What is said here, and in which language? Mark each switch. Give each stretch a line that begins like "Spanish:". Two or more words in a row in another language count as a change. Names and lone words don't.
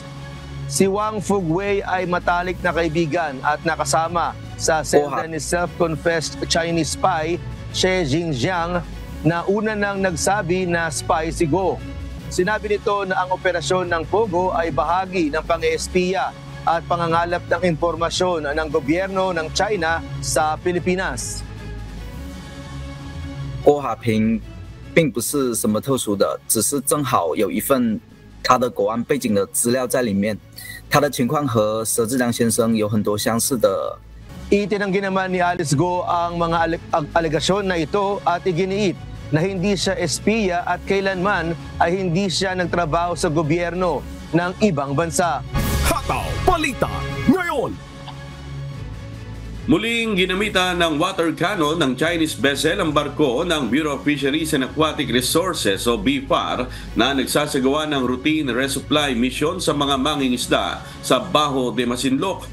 Filipino: Si Wang Fugwei ay matalik na kaibigan at nakasama sa selda ni
English: self-confessed Chinese spy
Filipino: Xie Jingjiang na una nang nagsabi na spy si Go. Sinabi nito na ang operasyon ng POGO ay bahagi ng pang-espiya at pangangalap ng impormasyon ng gobyerno ng China sa Pilipinas.
Chinese: 郭海平并不是什么特殊的，只是正好有一份他的国安背景的资料在里面，他的情况和佘志良先生有很多相似的。
Filipino: Itinanggi naman ni Alice Go ang mga alegasyon na ito at iginiit na hindi siya espiya at kailanman ay hindi siya nagtrabaho sa gobyerno ng ibang bansa. Hataw Balita ngayon. Muling ginamitan ng
English: water cannon
Filipino: ng
English: Chinese vessel
Filipino: ang barko ng Bureau of Fisheries and Aquatic Resources o BFAR na nagsasagawa ng
English: routine resupply mission
Filipino: sa mga mangingisda sa Bajo de Masinloc.